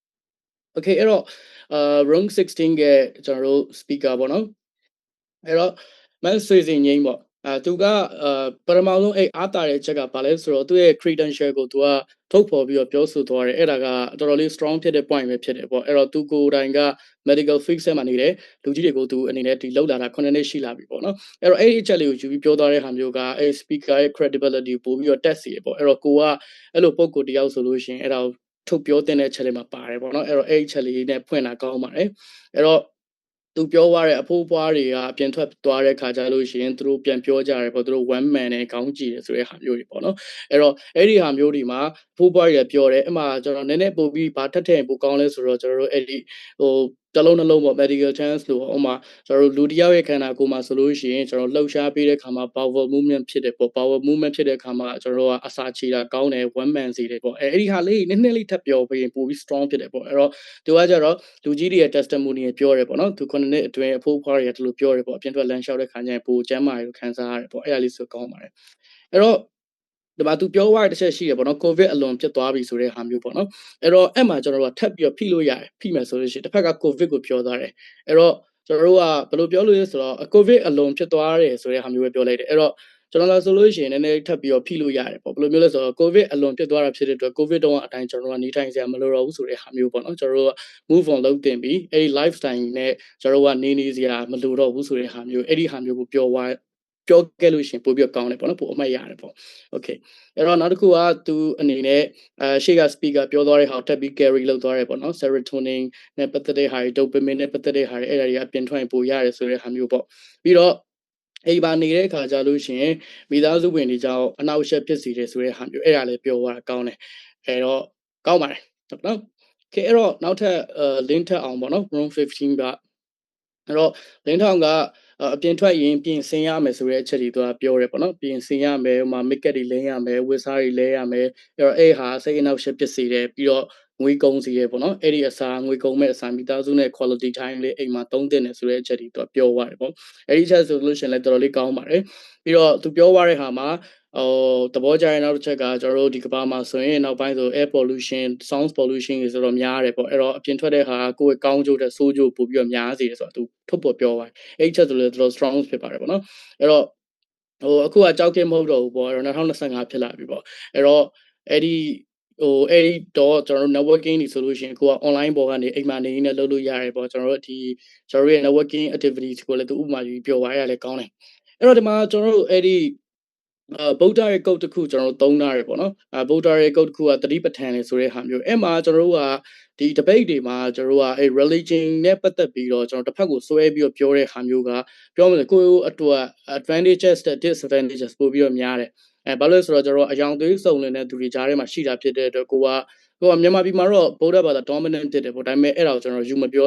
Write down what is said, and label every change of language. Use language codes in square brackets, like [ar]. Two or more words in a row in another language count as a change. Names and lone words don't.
[my] okay အဲ့တော့ room 16ကကျွန်တော်တို့ speaker ပေါ့နော်အဲ့တော့မတ်ဆွေစင်ငိမ့်ပေါ့သူကပထမဆုံးအဲ့အားတာတဲ့ချက်ကဘာလဲဆိုတော့သူ့ရဲ့ credential ကိုသူကထုတ်ဖော်ပြီးတော့ပြောဆိုသွားတယ်အဲ့ဒါကတော်တော်လေး strong ဖြစ်တဲ့ point ပဲဖြစ်တယ်ပေါ့အဲ့တော့သူကိုယ်တိုင်က [en] medical field [my] ဆက်မှာနေတယ်လူကြီးတွေကိုသူအနေနဲ့ဒီလောက်လာတာ9နှစ်ရှိလာပြီပေါ့နော်အဲ့တော့အဲ့ဒီအချက်လေးကိုယူပြီးပြောသွားတဲ့ဟာမျိုးကအဲ့ speaker ရဲ့ credibility ပို့ပြီးတော့တက်စီရပေါ့အဲ့တော့ကိုကအဲ့လိုပုံကိုတယောက်ဆိုလို့ရှိရင်အဲ့ဒါကိုထုတ်ပြောတဲ့ ချက်လေးမှာပါတယ်ပေါ့နော်အဲ့တော့အဲ့ဒီချက်လေးနဲ့ဖွင့်တာကောင်းပါတယ်အဲ့တော့သူပြောသွားတဲ့အဖိုးဖွားတွေကအပြင်ထွက်သွားတဲ့ခါကြလို့ရှိရင်သူတို့ပြန်ပြောကြတယ်ပေါ့သူတို့ [en] one man [my] နဲ့ခေါင်းကြည့်တယ်ဆိုတဲ့ဟာမျိုးတွေပေါ့နော်အဲ့တော့အဲ့ဒီဟာမျိုးတွေမှာအဖိုးဖွားတွေပြောတယ်အမှကျွန်တော်နည်းနည်းပို့ပြီးဘာထက်ထည့်ပိုကောင်းလဲဆိုတော့ကျွန်တော်တို့အဲ့ဒီဟိုတလုံးနှလုံးပေါ့ medical chance လို့ဥမာကျွန်တော်တို့လူတစ်ယောက်ရဲ့ခန္ဓာကိုယ်မှာဆိုလို့ရှိရင်ကျွန်တော်လှုပ်ရှားပေးတဲ့ခါမှာ [en] power movement [my] ဖြစ်တယ်ပေါ့ [en] power movement [my] ဖြစ်တဲ့ခါမှာကျွန်တော်တို့ကအစာချေတာကောင်းတယ် [en] one man [my] စီတယ်ပေါ့အဲ့ဒီဟာလေးနည်းနည်းလေးထပ်ပြောပြီးပိုပြီး strong ဖြစ်တယ်ပေါ့အဲ့တော့သူကကြတော့လူကြီးတွေရဲ့ testimony ပြောတယ်ပေါ့နော်သူ9နှစ်အတွင်းအဖိုးဖွားတွေကဒီလိုပြောတယ်ပေါ့အပြင်ထွက်လမ်းလျှောက်တဲ့ခါကျရင်ပိုကျမ်းမာလို့ခံစားရတယ်ပေါ့အဲ့ဒါလေးဆိုကောင်းပါတယ်အဲ့တော့ဒီမှာသူပြောသွားတဲ့တစ်ချက်ရှိတယ်ပေါ့နော် covid အလွန်ဖြစ်သွားပြီဆိုတဲ့ဟာ မျိုးပေါ့နော်အဲ့တော့အဲ့မှာကျွန်တော်တို့ကထပ်ပြီးတော့ဖိလို့ရတယ်ဖိမယ်ဆိုလို့ရှိရင်တစ်ဖက်က covid ကိုပြောသွားတယ်အဲ့တော့ကျွန်တော်တို့ကဘယ်လိုပြောလို့လဲဆိုတော့ covid အ လွန်ဖြစ်သွားတယ်ဆိုတဲ့ဟာမျိုးပဲပြောလိုက်တယ်အဲ့တော့ကျွန်တော်လာဆိုလို့ရှိရင်နည်းနည်းထပ်ပြီးတော့ဖိလို့ရတယ်ပေါ့ဘယ်လိုမျိုးလဲဆိုတော့ covid အလွန်ဖြစ်သွားတာဖြစ်တဲ့အတွက် covid တုန်းကအတိုင်းကျွန်တော်တို့ကနေထိုင်စရာမလိုတော့ဘူးဆိုတဲ့ဟာမျိုးပေါ့နော်ကျွန်တော်တို့က [en] move on [my] လုပ်တင်ပြီးအဲ့ဒီ lifestyle နဲ့ကျွန်တော်တို့ကနေစရာမလိုတော့ဘူးဆိုတဲ့ဟာမျိုးအဲ့ဒီဟာမျိုးကိုပြောခဲ့လို့ရှိရင်ပို့ပြီးကောင်းတယ်ပေါ့နော်ပို့အမှတ်ရတယ်ပေါ့ okay အဲ့တော့နောက်တစ်ခုကသူအနေနဲ့ရှေ့က speaker ပြောသွားတဲ့ဟာကိုထပ်ပြီး carry လုပ်သွားတယ်ပေါ့နော် serotonin နဲ့ပတ်သက်တဲ့ဟာတွေ dopamine နဲ့ပတ်သက်တဲ့ဟာတွေအဲ့ဒါတွေအပြင်ထွက်ရင်ပို့ရတယ်ဆိုတဲ့ဟာမျိုးပေါ့ပြီးတော့ အိမ်ပါနေတဲ့အခါကြလို့ရှိရင်မိသားစုဝင်တွေကြောင့်အနောက်ရှက်ဖြစ်စီတယ်ဆိုတဲ့ဟာမျိုးအဲ့ဒါလည်းပြောသွားတာကောင်းတယ်အဲ့တော့ကောင်းပါတယ်ဟုတ်နော်ခေအဲ့တော့နောက်ထပ်link ထပ်အောင်ပေါ့နော် room 15ကအဲ့တော့လင်းထောင်ကအပြင်ထွက်ရင်ပြင်ဆင်ရမယ်ဆိုတဲ့အချက်တွေသူကပြောရဲပေါ့နော်ပြင်ဆင်ရမယ်ဟိုမှာ [en] make up [my] တွေလဲရမယ်ဝတ်စားတွေလဲရမယ်အဲ့တော့အဲ့ဟာစိတ်အနှောက်အယှက်ဖြစ်စေတယ်ပြီးတော့ငွေကုန်စီရဲပေါ့နော်အဲ့ဒီအစားငွေကုန်မဲ့အစားမိသားစုနဲ့ [en] quality time [my] လေးအိမ်မှာသုံးသင့်တယ်ဆိုတဲ့အချက်တွေသူကပြောသွားတယ်ပေါ့အဲ့ ဒီချက်ဆိုလို့ရှိရင်လည်းတော်တော်လေးကောင်းပါတယ်ပြီးတော့သူပြောသွားတဲ့ဟာမှာသဘောကျတဲ့နောက်တစ်ချက်ကကျွန်တော်တို့ဒီကမ္ဘာမှာဆိုရင်နောက်ပိုင်းဆို [en] air pollution sound pollution [my] တွေဆိုတော့များတယ်ပေါ့အဲ့တော့အပြင်ထွက်တဲ့ဟာကိုယ့်ရဲ့ကောင်းကျိုးတဲ့ဆိုးကျိုးပို့ပြီးတော့များစေတယ်ဆိုတော့သူထုတ်ပေါ်ပြောပါတယ်အဲ့ဒီချက်ဆိုလည်းတော်တော် strong ဖြစ်ပါတယ်ပေါ့နော်အဲ့တော့အခုကကြောက်ကင်းမဟုတ်တော့ဘူးပေါ့အဲ့တော့2025ဖြစ်လာပြီပေါ့အဲ့တော့အဲ့ဒီတော့ကျွန်တော်တို့ networking တွေဆိုလို့ရှိရင်ကိုက online ပေါ်ကနေအိမ်မှာနေရင်းနဲ့လုပ်လို့ရတယ်ပေါ့ကျွန်တော်တို့ကျွန်တော်ရဲ့ [en] networking activities [my] ကိုလည်းသူဥပမာယူပြောပါရလည်းကောင်းတယ်အဲ့တော့ဒီမှာကျွန်တော်တို့အဲ့ဒီဗုဒ္ဓရဲ့ကုတ်တစ်ခုကျွန်တော်တို့သုံးထားရပေါ့နော်ဗုဒ္ဓရဲ့ကုတ်တစ်ခုကသတိပဋ္ဌာန်လေဆိုတဲ့ဟာမျိုးအဲ့မှာကျွန်တော်တို့ကဒီ debate တွေမှာကျွန်တော်တို့ကအဲ့ religion နဲ့ပတ်သက်ပြီးတော့ကျွန် တော်တစ်ဖက်ကိုဆွဲပြီးတော့ပြောတဲ့ဟာမျိုးကပြောမယ်ဆိုကိုယ့်အတွက် advantages နဲ့ disadvantages ပို့ပြီးတော့များတယ်ဘာလို့လဲဆိုတော့ကျွန်တော်အယောင်သွေးစုံနေတဲ့သူတွေကြားထဲမှာရှိတာဖြစ်တဲ့အတွက်ကိုကမြန်မာပြည်မှာတော့ဗုဒ္ဓဘာသာ dominant ဖြစ်တယ်ပေါ့ဒါပေမဲ့အဲ့ဒါကိုကျွန်တော်ယူမပြော